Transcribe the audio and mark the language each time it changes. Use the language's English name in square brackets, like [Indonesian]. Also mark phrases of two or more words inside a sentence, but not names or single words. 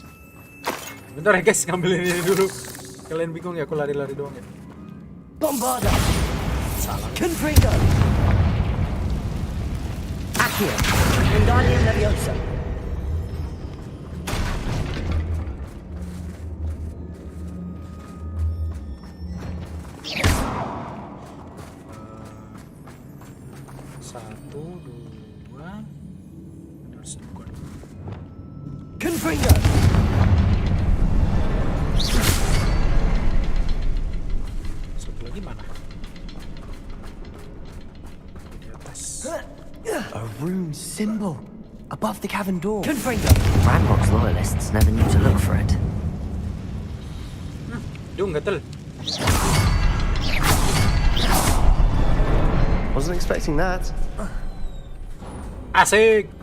[Indonesian] Bentar ya guys, ngambilin ini dulu. Kalian bingung ya, aku lari-lari doang ya. Bombarda. Salah. Confringo. Accio. Wingardium Leviosa. Satu, dua. Harus dua. Confringo. Satu lagi mana? Di atas. [English] A rune symbol above the cavern door. [Indonesian] Confringo. [English] Ranrock's loyalists never knew to look for it. [Indonesian] Dung, gatel. [English] Wasn't expecting that. [Indonesian] Asik.